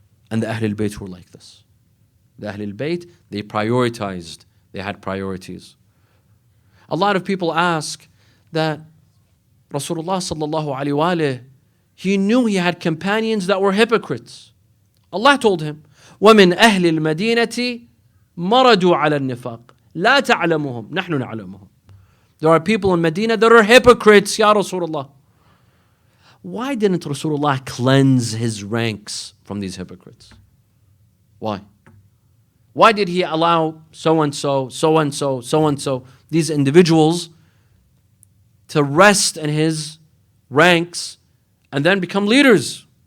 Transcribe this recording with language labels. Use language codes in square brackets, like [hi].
[en] And the Ahlul Bayt were like this. The Ahlul Bayt, they prioritized. They had priorities. A lot of people ask that Rasulullah sallallahu alaihi wasallam, he knew he had companions that were hypocrites. Allah told him, [ar] وَمِنْ أَهْلِ الْمَدِينَةِ مَرَدُوا عَلَى النِّفَاقِ لَا تَعْلَمُهُمْ نَحْنُ نَعْلَمُهُمْ. [en] There are people in Medina that are hypocrites, Ya Rasulullah. Why didn't Rasulullah cleanse his ranks from these hypocrites? Why? Why did he allow so-and-so, so-and-so, so-and-so, these individuals to rest in his ranks and then become leaders?